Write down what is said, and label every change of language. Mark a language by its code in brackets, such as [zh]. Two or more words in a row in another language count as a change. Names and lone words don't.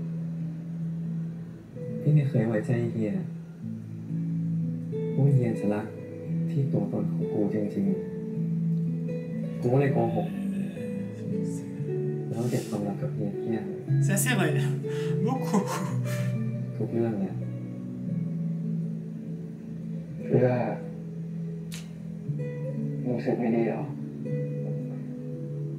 [th] ที่ไม่เคยไว้ใจเฮียว่าเฮียจะรักที่ตัวตนของกูจริงๆกูก็เลยโกหกแล้วเก็บความลับกับเฮียเฮีย [fr] Ça c'est vrai. Beaucoup. [th] ทุกเรื่องเนี่ยเพื่อรู้สึกไม่ดีหรอ